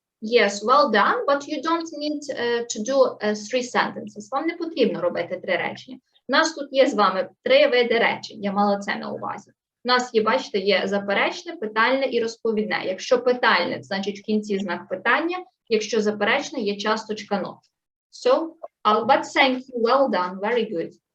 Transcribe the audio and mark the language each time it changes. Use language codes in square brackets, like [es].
[en] Yes, well done, but you don't need to do 3 sentences. [uk] Вам не потрібно робити 3 речення. У нас тут є з вами 3 види речень, я мала це на увазі. У нас є, бачите, є заперечне, питальне і розповідне. Якщо питальне, значить в кінці знак питання. Якщо заперечне, є часточка not. [en] So, but thank you, well done, very good.